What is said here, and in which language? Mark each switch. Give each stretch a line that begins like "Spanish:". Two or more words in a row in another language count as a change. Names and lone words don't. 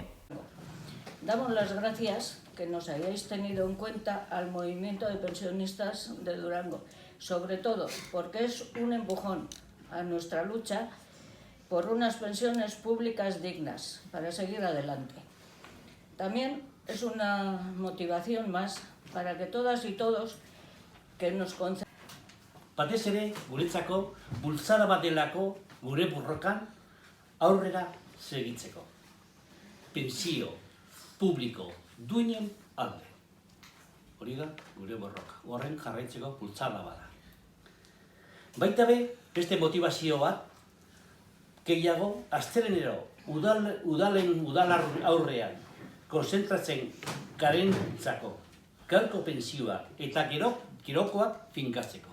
Spanish: Damos las gracias que nos hayáis tenido en cuenta al movimiento de pensionistas de Durango, sobre todo porque es un empujón a nuestra lucha por unas pensiones públicas dignas para seguir adelante. También es una motivación más para que todas y todos que nos concentremos.
Basque: Batez ere, guretzako, bultzada bat delako gure borrokan aurrera segitzeko. Pentsio publiko duinen alde. Hori da gure borroka. Horren jarraitzeko bultzada bada. Baita be, beste motivazio bat, gehiago, astelehenero udal aurrean konzentratzen garentzako gaurko pensioa eta gerokoak finkatzeko.